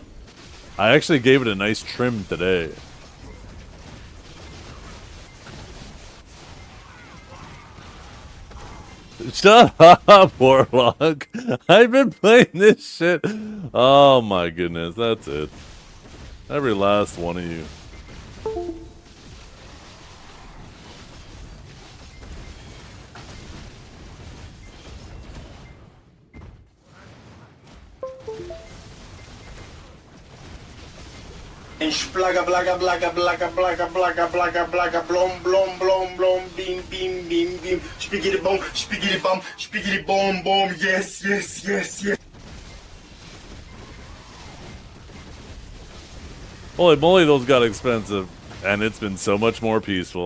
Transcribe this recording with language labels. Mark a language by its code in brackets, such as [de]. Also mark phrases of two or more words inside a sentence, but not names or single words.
[en] I actually gave it a nice trim today. Shut up, Warlock. I've been playing this shit. Oh my goodness, that's it. Every last one of you. Splaga blaga blaga blaga blaga blaga blaga blaga blom blom blom blom beam beam beam beam spiggity bum spiggity boom boom yes yes yes yes. Holy moly, those got expensive. And it's been so much more peaceful.